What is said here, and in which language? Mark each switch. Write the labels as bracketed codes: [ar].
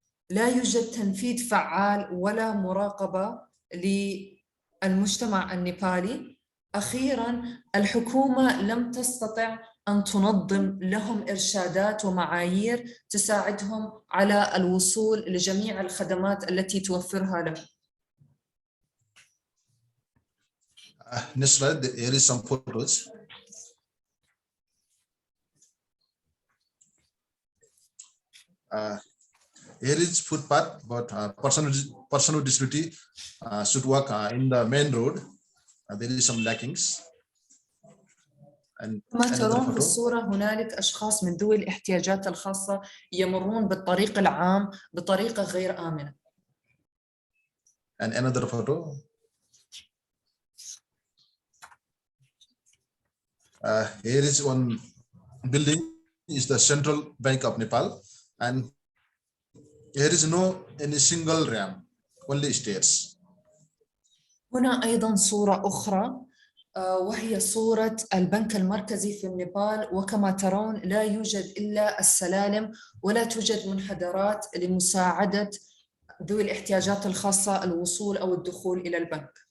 [ar] لا يوجد تنفيذ فعال ولا مراقبة للمجتمع النيبالي. أخيراً الحكومة لم تستطع أن تنظم لهم إرشادات ومعايير تساعدهم على الوصول لجميع الخدمات التي توفرها لهم. [en] Next slide, here is some photos. Here is footpath, but person with disability should walk in the main road. There is some lackings. And [ar] كما ترون في الصورة هنالك أشخاص من ذوي الاحتياجات الخاصة يمرون بالطريق العام بطريقة غير آمنة. [en] And another photo. Here is one building, is the Central Bank of Nepal, and here is no any single ramp, only stairs. [ar] هنا أيضا صورة أخرى وهي صورة البنك المركزي في النيبال، وكما ترون لا يوجد إلا السلالم ولا توجد منحدرات لمساعدة ذوي الاحتياجات الخاصة الوصول أو الدخول إلى البنك.